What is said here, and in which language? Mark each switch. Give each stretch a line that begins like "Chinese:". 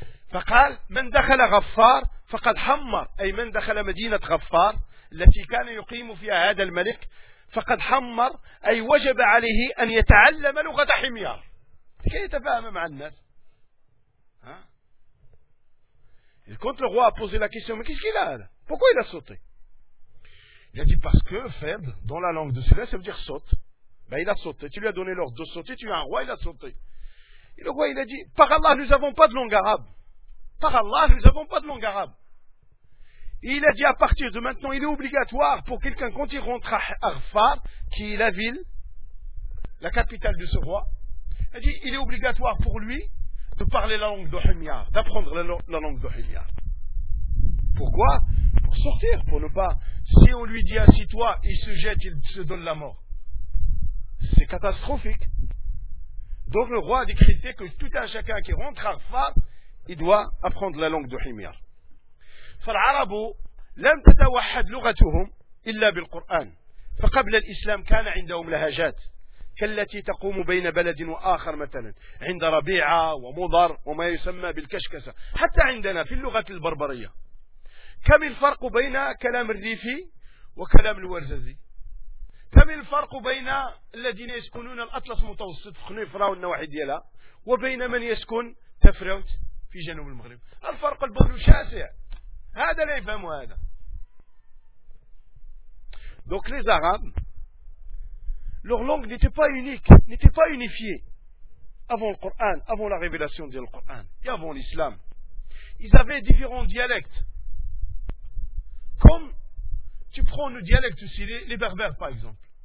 Arabic: فقال: من دخل غفار فقد حمر، أي من دخل مدينة غفار التي كان يقيم فيها هذا الملك فقد حمر، أي وجب عليه أن يتعلم لغة حمير لكي يتفاهم مع الناس.
French: Il compte le roi a posé la question, mais qu'est-ce qu'il a là? Pourquoi il a sauté? Il a dit, parce que faible, dans la langue de celui-là, ça veut dire saute. Ben, il a sauté, tu lui as donné l'ordre de sauter, tu es un roi, il a sauté. Et le roi, il a dit, par Allah, nous n'avons pas de langue arabe. Par Allah, nous n'avons pas de langue arabe. Et il a dit, à partir de maintenant, il est obligatoire pour quelqu'un, quand il rentre à Arfar, qui est la ville, la capitale de ce roi, il a dit, il est obligatoire pour lui de parler la langue de Himyar, d'apprendre la langue de Himyar. Pourquoi? Pour sortir, pour ne pas... Si on lui dit assis-toi, il se jette, il se donne la mort. C'est catastrophique. Donc le roi a décrété que tout un chacun qui rentre à Arfar, il doit apprendre la langue de Himyar.
Arabic: فالعربو لم تتوحد لغتهم إلا بالقرآن. فقبل الإسلام كان عندهم لهجات كالتي تقوم بين بلد وآخر، مثلا عند ربيعة ومضر وما يسمى بالكشكسة. حتى عندنا في اللغة البربرية كم الفرق بين كلام الريفي وكلام الورزازي؟ كم الفرق بين الذين يسكنون الأطلس المتوسط خنيفرة والنواحي ديالها وبين من يسكن تفرونت في جنوب المغرب؟ الفرق البر شاسع، هذا لا يفهم هذا. دوك لي زغاب
French: leur langue n'était pas unique, n'était pas unifiée avant le Coran, avant la révélation du Coran et avant l'islam. Ils avaient différents dialectes. Comme tu prends le dialecte aussi, les berbères par exemple.